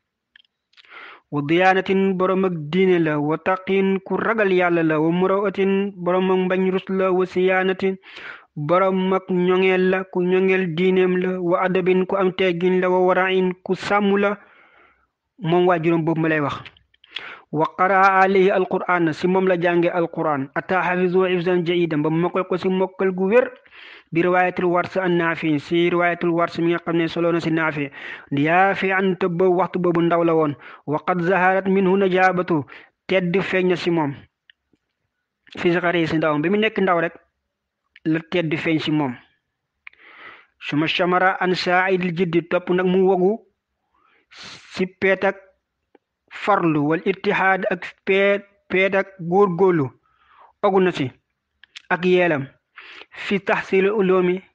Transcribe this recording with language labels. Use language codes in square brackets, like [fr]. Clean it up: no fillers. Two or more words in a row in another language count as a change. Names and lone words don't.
[ar] وديانةٍ [wo] borom ak diine la [ar] وتقيّ [wo] ku ragal yàlla la [ar] ومروءةٍ [wo] borom ak mbañ rus la [ar] وصيانةٍ [wo] borom ak ñoŋeel la ku ñoŋeel diineem la [ar] وأدبٍ [wo] ku am teggin la [ar] وورعٍ [wo] ku sàmm la moom waajuram boobu ma lay wax [ar] وقرأ عليه القرآن [wo] si moom la jànge alquran [ar] حتى حفظه حفظًا جيدًا [wo] ba mokkal ko si mokkal gu wér bi [ar] رواية ورش عن نافع [wo] si [ar] رواية ورش [wo] mi nga xam ne solo na si naafi yaafi an te boobu waxtu boobu ndaw la woon [ar] وقد ظهرت منه النجابة [wo] tedd feeñ na si moom [ar] في صغره [wo] si ndawam bi mu nekk ndaw rek la tedd feeñ si moom [ar] ثم شمّر عن ساعد الجد [wo] topp nag mu wogu si peet ak farlu [ar] والاجتهاد [wo] ak peet ak góorgóorlu ogu na si ak yeelam [ar] في تحصيل العلوم